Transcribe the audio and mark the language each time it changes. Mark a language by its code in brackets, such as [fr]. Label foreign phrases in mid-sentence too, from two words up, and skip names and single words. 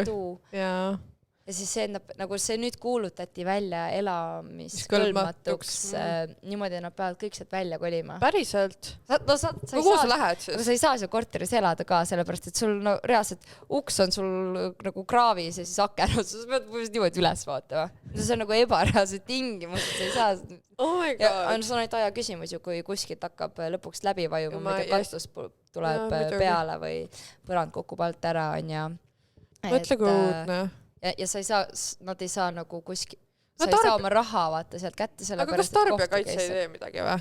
[et] ja siis see endab, nagu see nüüd kuulutati välja elamiskõlbmatuks niimoodi, et nad peavad kõik sealt välja kolima. Päriselt? Kuhu sa lähed siis? Aga sa ei saa seal korteris elada ka, sellepärast, et sul reaalselt uks on sul nagu kraavis ja siis aken, sa pead niimoodi üles vaatama. See on nagu ebareaalsed tingimused, sa ei saa... [en] Oh my god. [et] Ja see on ainult aja küsimus ju, kui kuskilt hakkab lõpuks läbi vajuma, mida kastus tuleb peale või põrand kukub alt ära on ja Mõtle kui uudne. Ja sa ei saa, nad ei saa nagu kuskil, No sa ei saa oma raha vaata sealt kätte selle Aga kas tarbijakaitse ei tee midagi või?